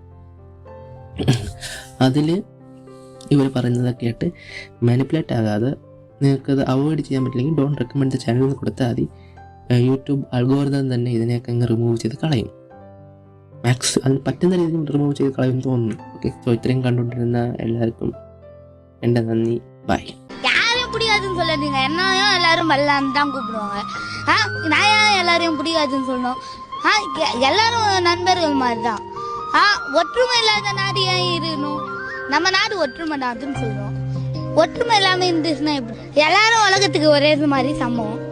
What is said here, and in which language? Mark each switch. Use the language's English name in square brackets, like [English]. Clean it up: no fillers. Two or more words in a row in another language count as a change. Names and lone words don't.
[Malayalam] അതിൽ ഇവർ പറയുന്നതൊക്കെ കേട്ട് മാനിപ്പുലേറ്റ് ആകാതെ നിങ്ങൾക്കത് അവോയ്ഡ് ചെയ്യാൻ പറ്റില്ലെങ്കിൽ [English] don't recommend the channel [Malayalam] എന്ന് കൊടുത്താൽ മതി. [English] YouTube algorithm [Malayalam] തന്നെ ഇതിനെയൊക്കെ അങ്ങ് റിമൂവ് ചെയ്ത് കളയും. അതിന് പറ്റുന്ന രീതിയിൽ റിമൂവ് ചെയ്ത് കളയും തോന്നുന്നു. [English] okay, so [Malayalam] ഇത്രയും കണ്ടുകൊണ്ടിരുന്ന എല്ലാവർക്കും എൻ്റെ നന്ദി. ബൈ. [Tamil] யாரையும் பிடிக்காதுன்னு சொல்லாதீங்க. என்னையும் எல்லாரும் வரலான்னு தான் கூப்பிடுவாங்க. நான் ஏன் எல்லாரையும் பிடிக்காதுன்னு சொல்லணும்? எல்லாரும் நண்பர்கள் மாதிரி தான். ஒற்றுமை இல்லாத நாடு ஏன் இருக்கணும்? நம்ம நாடு ஒற்றுமை நாடுன்னு சொல்றோம். ஒற்றுமை இல்லாம இருந்துச்சுன்னா எப்படி? எல்லாரும் உலகத்துக்கு ஒரே மாதிரி சமம்.